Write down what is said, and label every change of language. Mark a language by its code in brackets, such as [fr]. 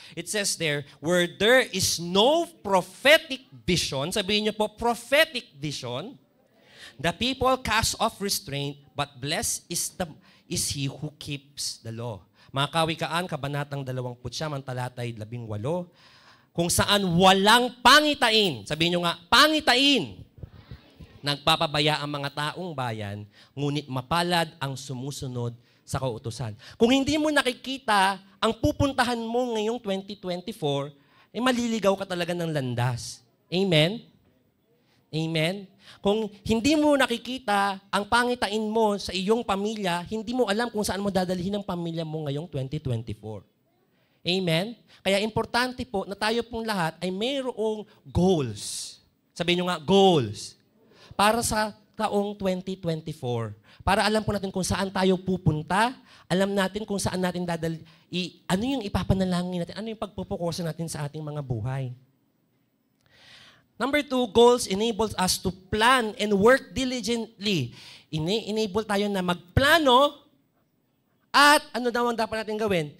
[en] It says there, where there is no prophetic vision, [tl] sabihin niyo po, [en] prophetic vision, the people cast off restraint, but blessed is he who keeps the law. [tl] Mga kawikaan, kabanatang 29, talatay 18, kung saan walang pangitain, sabihin niyo nga, pangitain, nagpapabaya ang mga taong bayan, ngunit mapalad ang sumusunod sa kautusan. Kung hindi mo nakikita ang pupuntahan mo ngayong 2024, maliligaw ka talaga ng landas. Amen? Amen? Kung hindi mo nakikita ang pangitain mo sa iyong pamilya, hindi mo alam kung saan mo dadalhin ang pamilya mo ngayong 2024. Amen? Kaya importante po na tayo pong lahat ay mayroong goals. Sabihin nyo nga, goals. Para sa taong 2024. Para alam po natin kung saan tayo pupunta, alam natin kung saan natin ano yung ipapanalangin natin, ano yung pagpupukosan natin sa ating mga buhay. [en] Number 2, goals enables us to plan and work diligently. [tl] Enable tayo na magplano at ano daw ang dapat natin gawin?